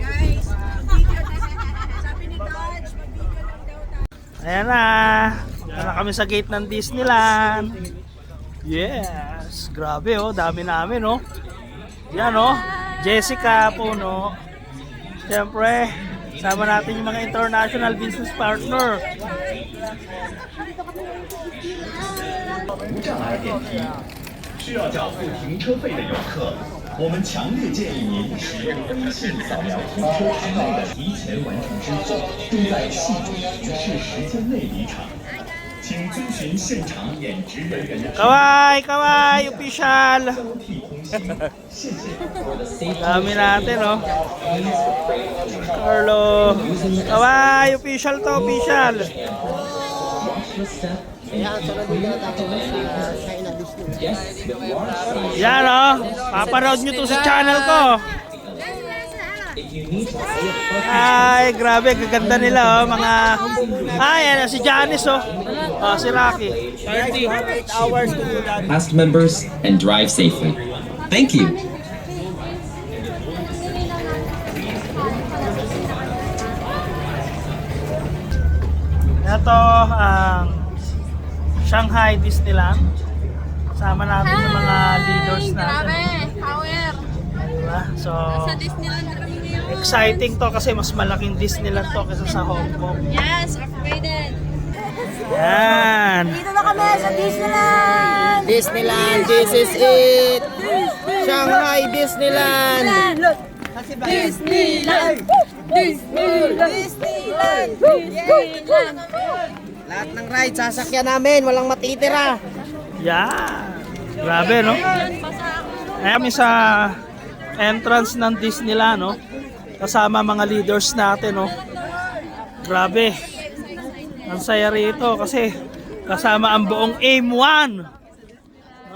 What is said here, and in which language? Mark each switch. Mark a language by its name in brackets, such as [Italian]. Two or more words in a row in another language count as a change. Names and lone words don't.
[Filipino] Ayan na, dito na kami sa gate ng Disneyland. Yes, grabe oh, dami namin oh. Yan oh, Jessica Puno. Siyempre, sama natin yung mga [English] international business partner. [Chinese] 无障碍电梯，需要缴付停车费的游客，我们强烈建议您使用微信扫描停车场内的提前完成支付，并在系准提示时间内离场。请遵循现场演职人员的指 [Japanese] Kawai, kawai, official. [Chinese] 交替通行。谢谢。 [Filipino] Dami natin oh. Carlo. Kawai, official to, official. Yan oh, papanood nyo to sa channel ko. Ay, grabe, gaganda nila oh, mga... Ay, si Janice oh. Oh, si Rocky. [English] 38 hours to do that. Cast members and drive safely. Thank you. [Filipino] Ito ang Shanghai Disneyland. Kasama natin yung mga leaders natin. Grabe, power! Diba? So, Sa Disneyland kami ngayon. exciting to kasi mas malaking Disneyland to kaysa sa Hong Kong. [English] Yes, upgraded! [Filipino] Yan! Dito na kami sa Disneyland! [English] Disneyland, this is it! Shanghai Disneyland! Disneyland! Disneyland! Disneyland! [Filipino] Lahat ng ride, sasakyan namin, walang matitira. Yan! Grabe no? Ay kami sa entrance ng Disneyland no? Kasama mga leaders natin no? Grabe! Ang saya rito kasi kasama ang buong AIM-1 no?